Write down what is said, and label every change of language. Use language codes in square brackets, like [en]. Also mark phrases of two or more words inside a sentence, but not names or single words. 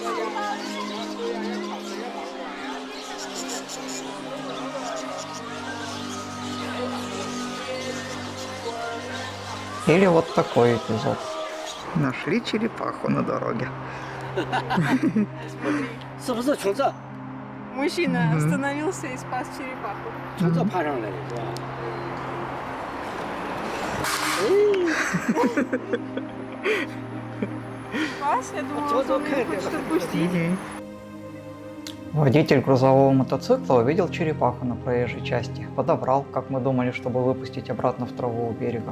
[ru] Или вот такой эпизод. Нашли черепаху на дороге. Мужчина остановился и спас черепаху. [zh] 从这爬上来的是吧？ [ru] Спас? Я думала, он хочет отпустить. Водитель грузового мотоцикла увидел черепаху на проезжей части, подобрал, как мы думали, чтобы выпустить обратно в траву у берега.